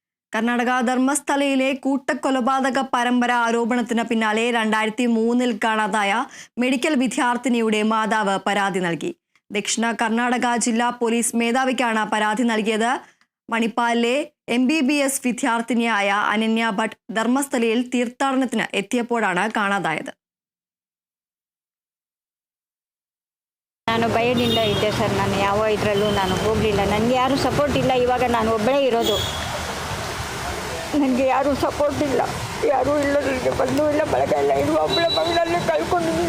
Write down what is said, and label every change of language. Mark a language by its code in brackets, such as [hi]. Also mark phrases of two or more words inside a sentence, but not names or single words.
[ml] കർണാടക ധർമ്മസ്ഥലയിലെ കൂട്ടക്കൊലപാതക പരമ്പര ആരോപണത്തിന് പിന്നാലെ 2003 കാണാതായ മെഡിക്കൽ വിദ്യാർത്ഥിനിയുടെ മാതാവ് പരാതി നൽകി. ദക്ഷിണ കർണാടക ജില്ലാ പോലീസ് മേധാവിക്കാണ് പരാതി നൽകിയത്. മണിപ്പാലിലെ MBBS വിദ്യാർത്ഥിനിയായ അനന്യ ഭട്ട് ധർമ്മസ്ഥലയിൽ തീർത്ഥാടനത്തിന് എത്തിയപ്പോഴാണ് കാണാതായത്. [kn] ನಾನು ಭಯದಿಂದ ಇದ್ದೆ ಸರ್. ನಾನು ಯಾವ ಇದರಲ್ಲೂ ನಾನು ಹೋಗಲಿಲ್ಲ. ನನಗೆ ಯಾರೂ ಸಪೋರ್ಟ್ ಇಲ್ಲ. ಇವಾಗ ನಾನು ಒಬ್ಬಳೇ ಇರೋದು. ನನಗೆ ಯಾರೂ ಸಪೋರ್ಟ್ ಇಲ್ಲ, ಯಾರೂ ಇಲ್ಲ. ನನಗೆ ಬಂದು ಇಲ್ಲ, ಬಳಗ ಇಲ್ಲ. ಇದು ಒಬ್ಬಳ ಮಗಳನ್ನೇ ಕಳ್ಕೊಂಡಿದ್ದೀನಿ.